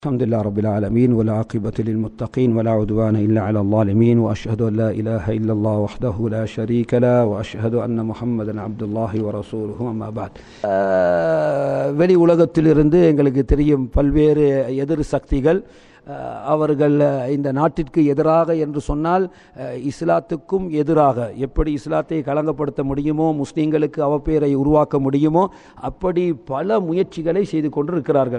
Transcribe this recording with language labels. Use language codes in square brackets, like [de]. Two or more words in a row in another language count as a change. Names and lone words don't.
[ar] الحمد لله رب العالمين والعاقبة للمتقين ولا عدوان إلا على الظالمين وأشهد أن لا إله إلا الله وحده لا شريك له وأشهد أن محمدا عبد الله ورسوله أما بعد. [ta] வெளி உலகத்திலிருந்து எங்களுக்கு தெரியும் பல்வேறு எதிர் சக்திகள் அவர்கள் இந்த நாட்டிற்கு எதிராக என்று சொன்னால் இஸ்லாத்துக்கும் எதிராக எப்படி இஸ்லாத்தை களங்கப்படுத்த முடியுமோ, முஸ்லீம்களுக்கு அவப்பேரை உருவாக்க முடியுமோ அப்படி பல முயற்சிகளை செய்து கொண்டிருக்கிறார்கள்.